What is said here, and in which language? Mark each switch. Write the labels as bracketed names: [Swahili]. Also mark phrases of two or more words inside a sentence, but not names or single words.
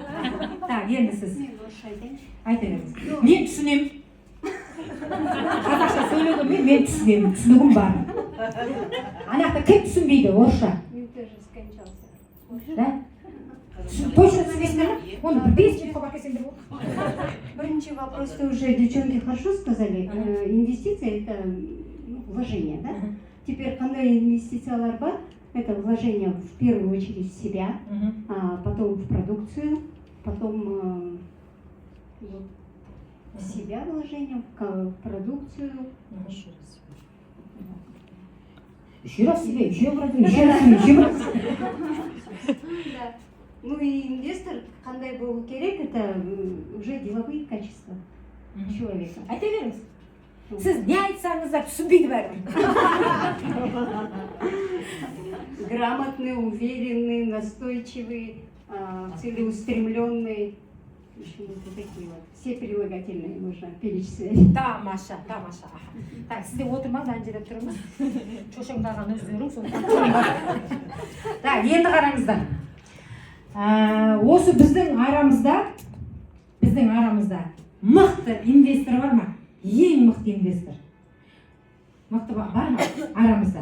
[Kazakh] Так, енді сіз. Айта беріңіз. Мен түсінемін. Қазақша сөйлегенмен мен түсінемін, түсінігім бар. Анақта кім түсінбейді, орысша? [Russian] Мен тоже скончался. Да? Точно [Kazakh] түсінесіңдер ме? Оны бір 5 минутқа бақесеңдер болды. [Russian] Бірінші вопросты уже девчонки хорошо сказали. Инвестиция – это вложение, да? Теперь, [Kazakh] қандай инвестициялар бар? [Russian] Это вложение в первую очередь в себя, потом в продукцию, потом в себя вложение, в продукцию. Еще раз себе, еще раз. Да. Ну и инвестор, [Kazakh] қандай болу керек, [Russian] это уже деловые качества человека. [Kazakh] Айта беріңіз. Сіз не айтсаңыз да түсінбейді бәрі. [Russian] Грамотный, уверенный, настойчивый, целеустремленный. Еще вот такие вот. Все прилагательные можно перечислять. [Kazakh] Тамаша. Так, сізде отырмаңыз, ана жерде тұрыңыз. Шошаңдаған өздерің, сондықтан. Так, енді қараңыздар. Осы біздің арамызда мықты инвестор бар ма? Ең мықты инвестор. Мықты бар ма арамызда?